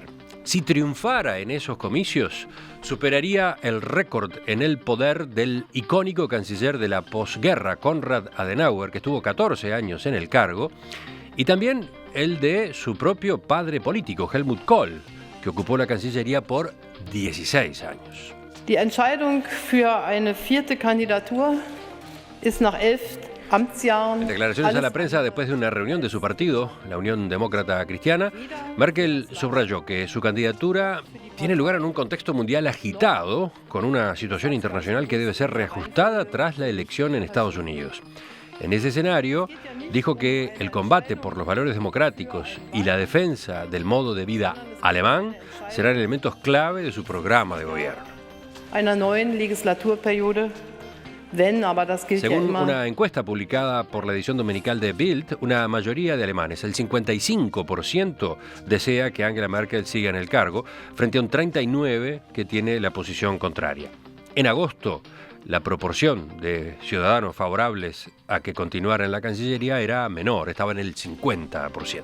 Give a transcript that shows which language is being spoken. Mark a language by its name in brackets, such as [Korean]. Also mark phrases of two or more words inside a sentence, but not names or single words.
[Spanish] Si triunfara en esos comicios, superaría el récord en el poder del icónico canciller de la posguerra, Konrad Adenauer, que estuvo 14 años en el cargo, y también el de su propio padre político, Helmut Kohl, que ocupó la Cancillería por 16 años. [German] Die Entscheidung für eine vierte Kandidatur ist nach 11 Amtsjahren. [Spanish] En declaraciones a la prensa después de una reunión de su partido, la Unión Demócrata Cristiana, Merkel subrayó que su candidatura tiene lugar en un contexto mundial agitado, con una situación internacional que debe ser reajustada tras la elección en Estados Unidos. En ese escenario, dijo que el combate por los valores democráticos y la defensa del modo de vida alemán serán elementos clave de su programa de gobierno. [German] Einer neuen Legislaturperiode, wenn aber das gilt ja [Spanish] Según [German] immer. [Spanish] una encuesta publicada por la edición dominical de Bild, una mayoría de alemanes, el 55%, desea que Angela Merkel siga en el cargo, frente a un 39% que tiene la posición contraria. En agosto, la proporción de ciudadanos favorables a que continuara en la Cancillería era menor, estaba en el 50%.